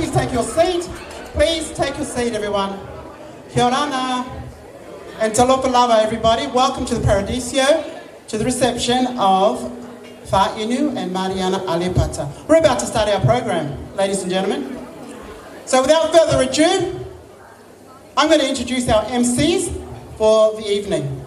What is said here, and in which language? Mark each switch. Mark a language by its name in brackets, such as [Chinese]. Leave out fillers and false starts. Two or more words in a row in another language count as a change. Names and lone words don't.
[English] take your seat. Please take your seat, everyone. [Māori] Kia ora and [Samoan] talofa lava, [English] everybody. Welcome to the Paradiso, to the reception of Faainu and Mariana Ailepata. We're about to start our program, ladies and gentlemen. So without further ado, I'm going to introduce our MCs for the evening.